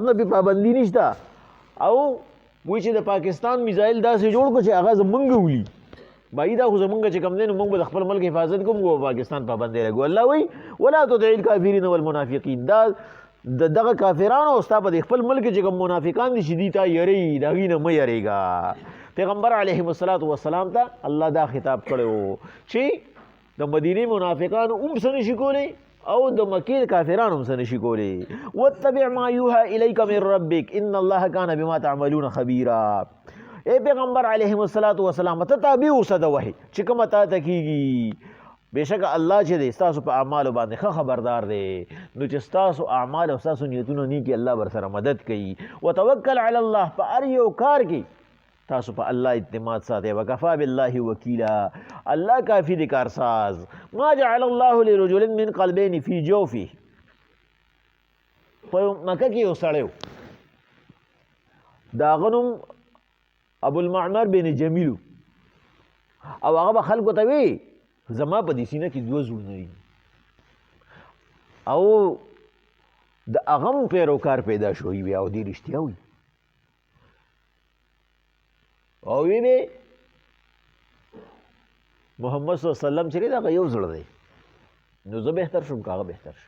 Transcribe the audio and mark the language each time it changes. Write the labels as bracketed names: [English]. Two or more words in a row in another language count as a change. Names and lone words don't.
[Pashto] نه پې پابندي نشته او وایي چې د پاکستان میزایل داسې جوړ کړو چې هغه زمونږ ولي بای دا خو زمونږ چې کوم دی نو موږ به د خپل ملک حفاظت کوو موږ به پاکستان پابندۍ لګو الله وایي [Arabic] ولا تطع الکافرین والمنافقین [Pashto] دا د دغه کافرانو او ستا په د خپل ملک چې کوم منافقان دي چې دي تا یری د هغې نه مه یریږه پیغمبر [Arabic] علیهم الصلاۃ والسلام [Pashto] ته الله دا خطاب کړی و چې د مدینې منافقانو هم څه نشي کولی او د مکې کافرانو هم څه نشي کولی. [Arabic] واتبع ما یوحى الیک من ربک ان الله کان بما تعملون خبیرا. [Pashto] اے پیغمبر [Arabic] علیه الصلاۃ والسلام [Pashto] ته تابع اوسه د وحی چې کومه تا ته کیږي. بېشکه الله چې دی ستاسو په اعمالو باندې ښه خبردار دی. نو چې ستاسو اعمال او ستاسو نیتونه نیکي الله ورسره مدد کوي. [Arabic] وتوکل علی الله [Pashto] په هر یو کار کې تاسو په الله اعتماد ساتئ. [Arabic] وکفا بالله وکیلا [Pashto] الله کافي دی کارساز. [Arabic] ما جعل الله لرجل من قلبین فی جوفه. [Pashto] په مکه کې یو سړی و د هغه نوم ابوالمعمر بن جمیل او هغه به خلکو ته وی زما په دې سینه کې دوه زړونه دي او د هغه هم پیروکار پیدا شوی وي او دې رښتیا وي او وی به محمد [Arabic] صلی الله علیه وسلم [Pashto] چې دا یو زړه دی نو زه بهتر شم که هغه بهتر شم.